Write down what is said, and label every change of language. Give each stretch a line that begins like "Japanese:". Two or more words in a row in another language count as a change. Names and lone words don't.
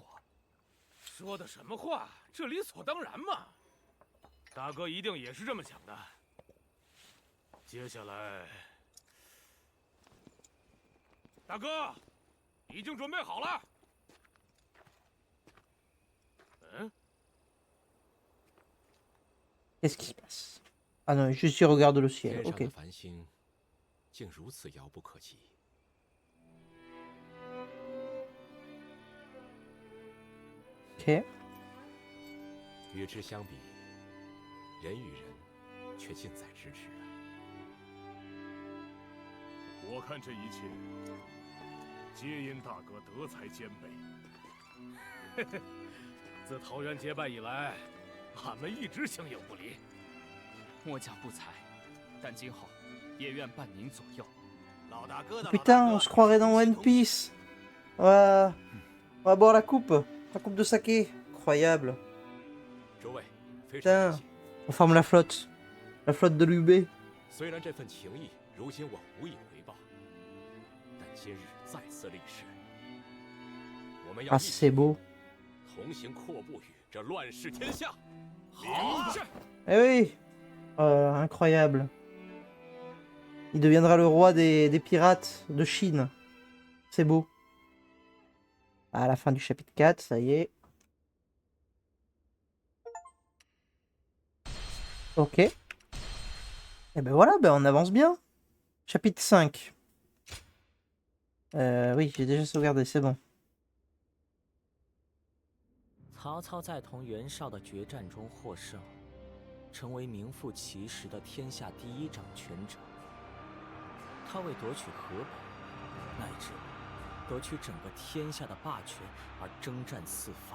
Chinese: 说的什么话？这理所当然嘛。大哥一定也是这么想的。接下来，大哥，已经准备好了。嗯。
French: Qu'est-ce qui se passe? Ah non, juste il regarde le ciel.
Chinese: 天上
French: Ok.
Chinese: 的繁星竟如此遥不可及。
French: Ok.
Chinese: 与之相比，人与人却近在咫尺啊！我看这一切，皆因大哥德才兼备。自桃园结拜以来，俺们一直形影不离。末将不才，但今后也愿伴您左右。老大哥的。
French: Putain, on se croirait dans One Piece. On va boire la coupe de saké. Incroyable.
Chinese: 诸位，非常
French: Putain,
Chinese: 感谢。
French: on forme la flotte de l'UB.
Chinese: 虽然这份情谊如今我无以回报，但今日再次立誓，我们要
French: Ah, c'est beau.
Chinese: 同行阔步于这乱世天下。好。
French: Eh oui. Incroyable. Il deviendra le roi des pirates de Chine. C'est beau. À la fin du chapitre 4, ça y est. Ok. Et ben voilà, ben on avance bien. Chapitre 5. Oui, j'ai déjà sauvegardé, c'est bon.
Chinese: 曹操在同袁绍的决战中获胜，成为名副其实的天下第一掌权者。他为夺取河北，乃至夺取整个天下的霸权而征战四方。